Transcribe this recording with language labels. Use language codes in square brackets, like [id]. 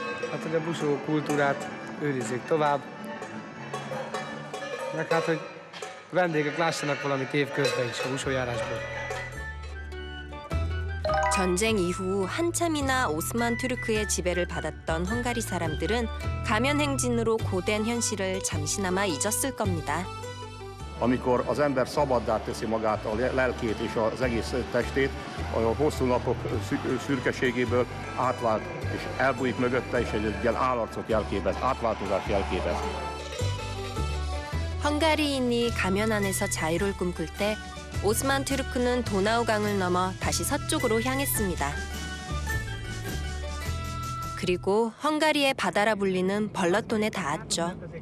[hu] Hát, hogy a buszó kultúrát őrizzék tovább. Meg hát, hogy vendégek lássanak valamit évközben is a buszójárásból. [ko] 전쟁 이후 한참이나 오스만 투르크의 지배를 받았던 헝가리 사람들은 가면 행진으로 고된 현실을 잠시나마 잊었을 겁니다. [hu] Amikor az ember szabaddá teszi magát, a lelkét és az egész testét, a hosszú napok szürkeségéből átvált, és elbújik mögötte, és egy ilyen állarcot jelképez, átváltozást jelképez. [ko] 헝가리인이 가면 안에서 자유를 꿈꿀 때 오스만 투르크는 도나우강을 넘어 다시 서쪽으로 향했습니다. 그리고 헝가리의 바다라 불리는 벌러톤에 닿았죠.